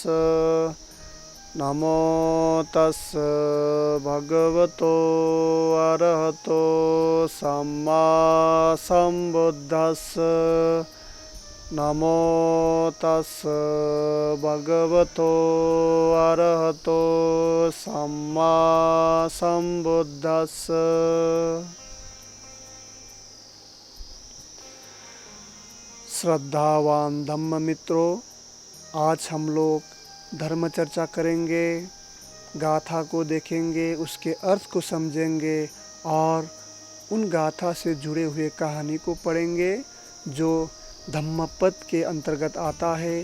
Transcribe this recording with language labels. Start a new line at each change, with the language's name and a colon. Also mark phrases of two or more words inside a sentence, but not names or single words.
Pali: नमो तस् भगवतो अरहतो सम्मा सम्बुद्धस्स। नमो तस् भगवतो अरहतो सम्मा सम्बुद्धस्स।
Hindi: श्रद्धावान धम्म मित्रों, आज हम लोग धर्म चर्चा करेंगे, गाथा को देखेंगे, उसके अर्थ को समझेंगे और उन गाथा से जुड़े हुए कहानी को पढ़ेंगे जो धम्मपद के अंतर्गत आता है।